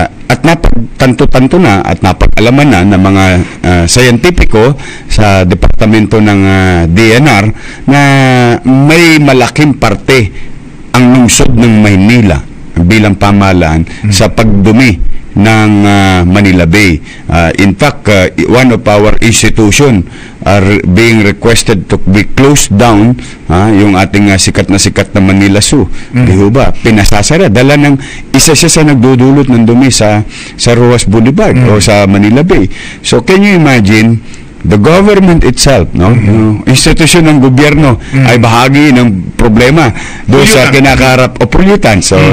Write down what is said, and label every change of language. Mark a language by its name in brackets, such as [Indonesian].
[Filipino] At napagtanto-tanto na at napag-alaman na ng mga scientifico sa departamento ng DNR na may malaking parte ang lungsod ng Maynila bilang pamahalaan sa pagdumi ng Manila Bay. [English] In fact, one of our institution are being requested to be closed down, [Filipino] yung ating sikat na Manila Zoo. Di ho ba? Pinasasara. Dala ng isa siya sa nagdudulot ng dumi sa Rojas Boulevard o sa Manila Bay. [English] So can you imagine, the government itself, [Filipino] no, yung institusyon ng gobyerno ay bahagi ng problema doon sa kinakaharap o pollutant.